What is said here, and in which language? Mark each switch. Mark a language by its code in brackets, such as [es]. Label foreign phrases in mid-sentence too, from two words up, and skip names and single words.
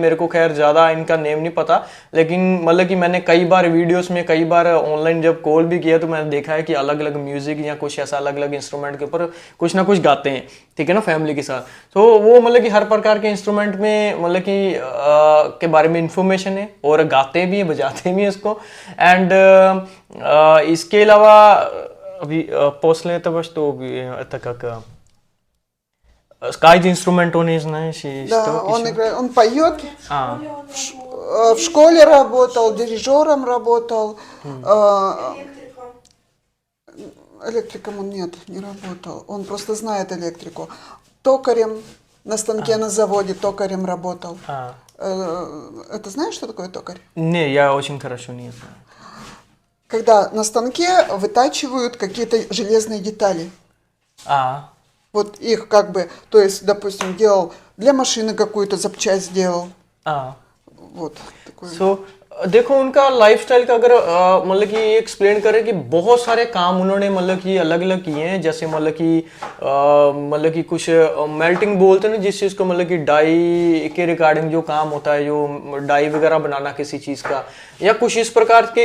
[hi] मेरे को खैर ज़्यादा इनका नेम नहीं पता, लेकिन मतलब कि मैंने कई बार वीडियोस में कई बार ऑनलाइन जब कॉल भी किया तो मैंने देखा है कि अलग अलग म्यूजिक या कुछ ऐसा अलग अलग इंस्ट्रूमेंट के ऊपर कुछ ना कुछ गाते हैं, ठीक है ना, फैमिली के साथ। तो वो मतलब कि हर प्रकार के इंस्ट्रूमेंट में मतलब कि के बारे में इंफॉर्मेशन है और गाते भी हैं बजाते भी हैं इसको। एंड इसके अलावा अभी पोस्टले तो [ru] так как какие инструмент он не знаешь и Да, что он еще? играет, он поет. А, В школе работал, дирижером работал. Электриком он нет, не работал. Он просто знает электрику. Токарем на станке на заводе токарем работал. а. Это знаешь, что такое токарь? Не, я очень хорошо не знаю. Когда на станке вытачивают какие-то железные детали. А, Вот их как бы, то есть, допустим, делал для машины какую-то запчасть сделал. а. Вот такой. [hi] सो देखो उनका लाइफस्टाइल का अगर मतलब कि एक्सप्लेन करें कि बहुत सारे काम उन्होंने मतलब कि अलग अलग किए हैं। जैसे मतलब कि कुछ मेल्टिंग बोलते हैं ना जिस चीज़ को, मतलब कि डाई के रिगार्डिंग जो काम होता है, जो डाई वगैरह बनाना किसी चीज़ का या कुछ इस प्रकार के।